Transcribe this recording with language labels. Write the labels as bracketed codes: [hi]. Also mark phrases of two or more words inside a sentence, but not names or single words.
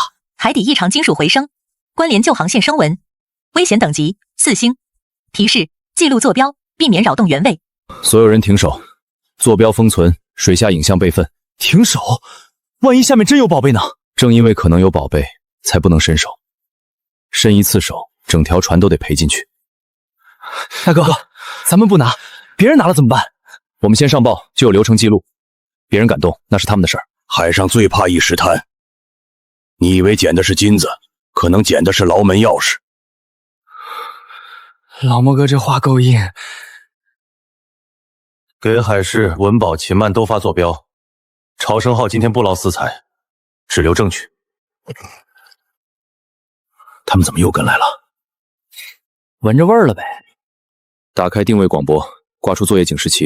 [zh] 海底異常金屬回聲，關聯舊航線聲紋，危險等級4星，提示記錄坐標，避免擾動原位。所有人停手，坐標封存，水下影像備份。停手。萬一下面真有寶貝呢？正因為可能有寶貝，才不能伸手。伸一次手，整條船都得賠進去。大哥，咱們不拿，別人拿了怎麼辦？我们先上報，就有流程記錄。別人敢動，那是他們的事兒。海上最怕一時貪。你以為撿的是金子，可能撿的是牢門鑰匙。老莫哥這話夠硬。給海市、文保、秦曼都發坐標。朝生號今天不勞私財，只留證據。他們怎麼又跟來了？聞着味兒了唄。打開定位廣播，掛出作業警示旗。